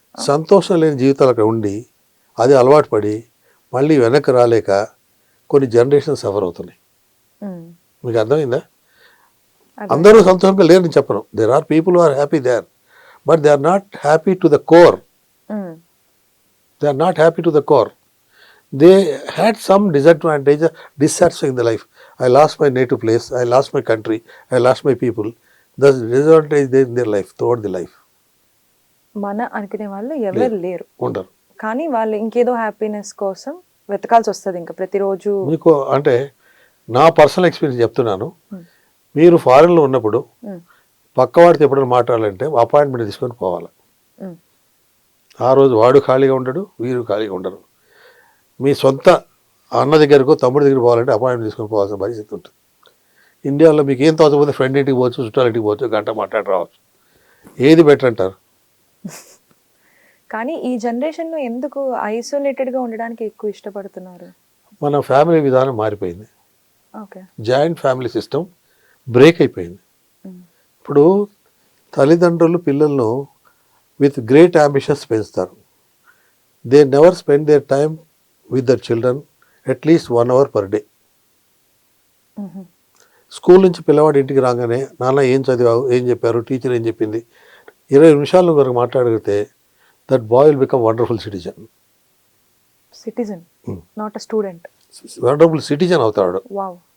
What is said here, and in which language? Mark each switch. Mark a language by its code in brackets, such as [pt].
[te] సంతోషం లేని జీవితాలు అక్కడ ఉండి అది అలవాటు పడి మళ్ళీ వెనక్కి రాలేక కొన్ని జనరేషన్ సఫర్ అవుతున్నాయి. మీకు అర్థమైందా? అందరూ సంతోషంగా లేరని చెప్పను. [en] There are people are happy there, but they are not happy to the core. They are not happy to the core. They had some disadvantage, dissatisfaction in the life. I lost my native place, I lost my country, I lost my people. There's disadvantage there in their life, throughout the life. [te] మన అనుకునే వాళ్ళు ఎవరు లేరు, ఉండరు. కానీ వాళ్ళు ఇంకేదో happiness కోసం వెతకాల్సి వస్తుంది ఇంకా ప్రతిరోజు. మీకు అంటే నా పర్సనల్ ఎక్స్పీరియన్స్ చెప్తున్నాను. మీరు ఫారెన్లో ఉన్నప్పుడు పక్కవాడితో ఎప్పుడైనా మాట్లాడాలంటే అపాయింట్మెంట్ తీసుకొని పోవాలి. ఆ రోజు వాడు ఖాళీగా ఉండడు, వీరు ఖాళీగా ఉండరు. మీ సొంత అన్న దగ్గరకు తమ్ముడి దగ్గరికి పోవాలంటే అపాయింట్మెంట్ తీసుకొని పోవాల్సిన పరిస్థితి ఉంటుంది. ఇండియాలో మీకు ఏం తోచకపోతే ఫ్రెండ్ ఇంటికి పోవచ్చు, చుట్టాల ఇంటికి పోవచ్చు, గంట మాట్లాడి రావచ్చు. ఏది బెటర్ అంటారు? కానీ ఈ జనరేషన్లో ఎందుకు ఐసోలేటెడ్గా ఉండడానికి ఎక్కువ ఇష్టపడుతున్నారు? మన ఫ్యామిలీ విధానం మారిపోయింది. Okay, joint family system break అయిపోయింది. ఇప్పుడు తల్లిదండ్రులు పిల్లలను [en] with great ambitions [te] పెంచుతారు. [en] They never spend their time with their children at least 1 hour per day. [te] School నుంచి పిల్లవాడు ఇంటికి రాగానే నాన్న ఏం చదివావు, ఏం చెప్పారు, టీచర్ ఏం చెప్పింది, 20 నిమిషాలు వరకు మాట్లాడితే [en] That boy will become wonderful citizen. Citizen, not a student. [te] Wonderful citizen అవుతాడు. వావ్.